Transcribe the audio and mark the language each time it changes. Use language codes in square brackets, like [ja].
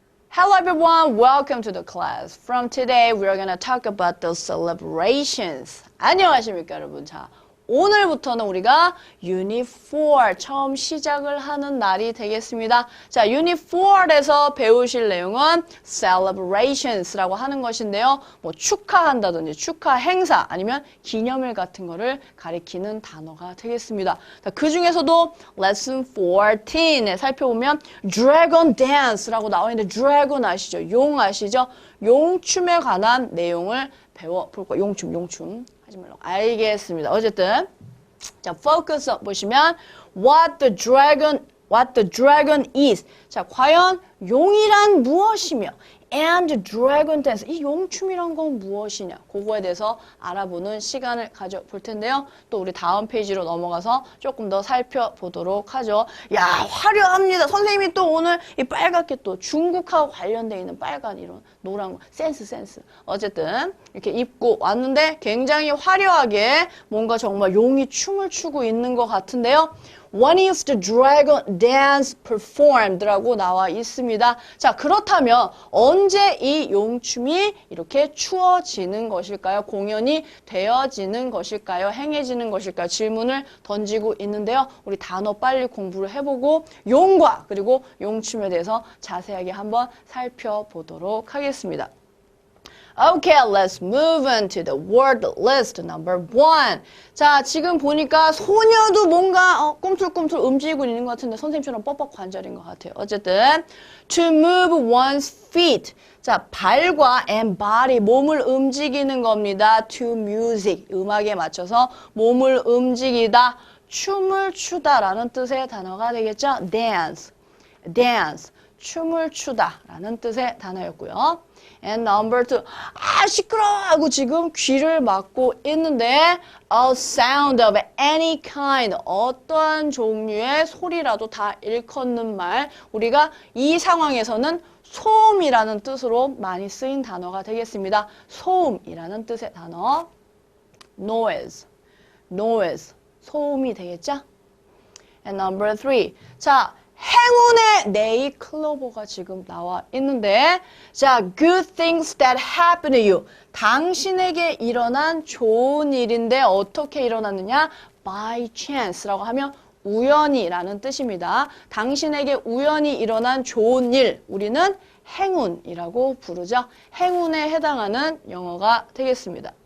[en] Hello everyone, welcome to the class. From today, we are going to talk about the celebrations. [ko] 안녕하십니까 여러분. 자, 오늘부터는 우리가 Unit 4 처음 시작을 하는 날이 되겠습니다. 자, Unit 4에서 배우실 내용은 celebrations라고 하는 것인데요. 뭐 축하한다든지 축하 행사 아니면 기념일 같은 거를 가리키는 단어가 되겠습니다. 자, 그 중에서도 Lesson 14에 살펴보면 Dragon Dance라고 나와 있는데 Dragon 아시죠? 용 아시죠? 용춤에 관한 내용을 배워볼 거예요. 용춤. 하지 말라고. 알겠습니다. [en] 어쨌든 자, focus [ko] 보시면 [en] what the dragon is. [ko] 자, 과연 용이란 무엇이며 [en] and dragon dance. [ko] 이 용춤이란 건 무엇이냐. 그거에 대해서 알아보는 시간을 가져볼 텐데요. 또 우리 다음 페이지로 넘어가서 조금 더 살펴보도록 하죠. 야, 화려합니다. 선생님이 또 오늘 이 빨갛게 또 중국하고 관련되어 있는 빨간 이런 노란 거. 센스. 어쨌든 이렇게 입고 왔는데 굉장히 화려하게 뭔가 정말 용이 춤을 추고 있는 것 같은데요. [en] When is the dragon dance performed? [ko] 라고 나와 있습니다. 자, 그렇다면 언제 이 용춤이 이렇게 추어지는 것일까요? 공연이 되어지는 것일까요? 행해지는 것일까요? 질문을 던지고 있는데요. 우리 단어 빨리 공부를 해보고 용과 그리고 용춤에 대해서 자세하게 한번 살펴보도록 하겠습니다. [en] Okay, let's move on to the word list number 1. [ko] 자, 지금 보니까 소녀도 뭔가 꿈틀꿈틀 움직이고 있는 것 같은데 선생님처럼 뻑뻑 관절인 것 같아요. 어쨌든 [en] to move one's feet. [ko] 자, 발과 [en] and body, [ko] 몸을 움직이는 겁니다. [en] to music, [ko] 음악에 맞춰서 몸을 움직이다, 춤을 추다라는 뜻의 단어가 되겠죠. dance, 춤을 추다라는 뜻의 단어였고요. [en] And number 2, [ko] 시끄러워 하고 지금 귀를 막고 있는데 [en] a sound of any kind, [ko] 어떠한 종류의 소리라도 다 일컫는 말, 우리가 이 상황에서는 소음이라는 뜻으로 많이 쓰인 단어가 되겠습니다. 소음이라는 뜻의 단어 noise, 소음이 되겠죠? [en] And number 3, 자, [ko] 행운의 네일클로버가 지금 나와 있는데 [en] 자, good things that happen to you. [ko] 당신에게 일어난 좋은 일인데 어떻게 일어났느냐? by chance라고 하면 우연이라는 뜻입니다. 당신에게 우연히 일어난 좋은 일, 우리는 행운이라고 부르죠. 행운에 해당하는 영어가 되겠습니다.